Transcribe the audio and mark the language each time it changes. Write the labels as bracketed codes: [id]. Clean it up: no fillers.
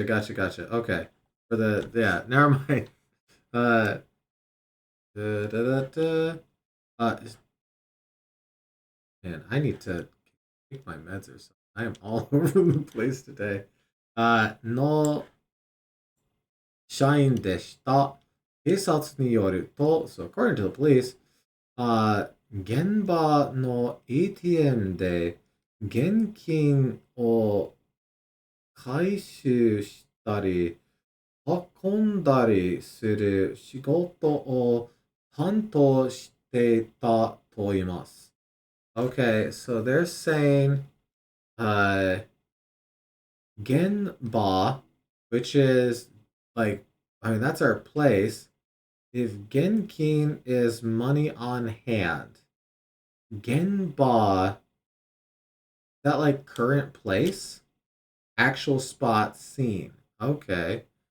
[en] Okay. For the. Yeah, never mind. Uh. Da, da, da, da. Uh, Man, I need to take my meds or something. I am all over the place today. No shine [ja] でした。警察によると、 [en] so according to the police, [ja] 現場の ATM で現金を回収したり、運んだりする仕事を担当していたと言います。 [en] Okay, so they're saying, uh, Genba, which is like, I mean, that's our place. If Genkin is money on hand, Genba, that like current place, actual spot seen. Okay.